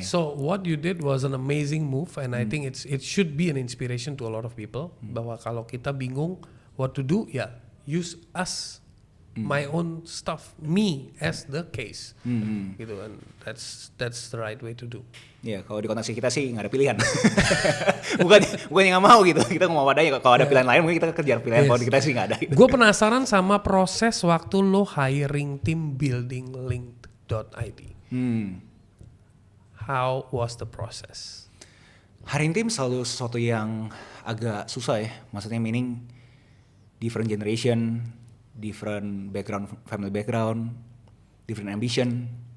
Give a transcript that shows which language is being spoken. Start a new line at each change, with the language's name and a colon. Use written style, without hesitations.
English: So what you did was an amazing move, and I think it should be an inspiration to a lot of people.
Indonesian: Bahwa kalau kita bingung
English: what to do, ya use us, my own stuff, me as the case.
Indonesian: Gitu kan.
English: That's the right way to do.
Indonesian: Ya kalau di konteks kita sih nggak ada pilihan. bukan yang nggak mau gitu. Kita mau wadahnya kalau ada pilihan lain mungkin kita kejar pilihan. Kalau di kita sih nggak ada. Gitu. Gue penasaran sama proses waktu lo hiring tim building link.id.
English: How was the process?
Indonesian: Hiring tim selalu sesuatu yang agak susah ya. Maksudnya
English: meaning different generation, different background, family background, different ambition.